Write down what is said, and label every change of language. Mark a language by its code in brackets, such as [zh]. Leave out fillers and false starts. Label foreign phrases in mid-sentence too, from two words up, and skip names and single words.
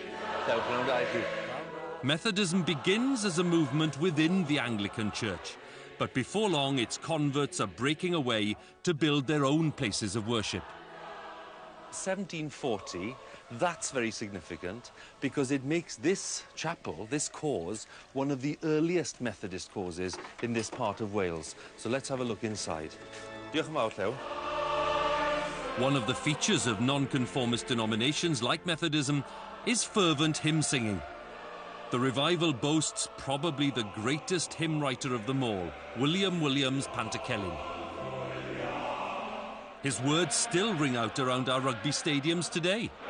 [en] Methodism begins as a movement within the Anglican Church, but before long its converts are breaking away to build their own places of worship. 1740, that's very significant because it makes this chapel, this cause, one of the earliest Methodist causes in this part of Wales. So let's have a look inside. [cy] Diolch yn fawr, Llew. [en] One of the features of nonconformist denominations like Methodism is fervent hymn singing. The revival boasts probably the greatest hymn writer of them all, William Williams Pantycelyn. His words still ring out around our rugby stadiums today.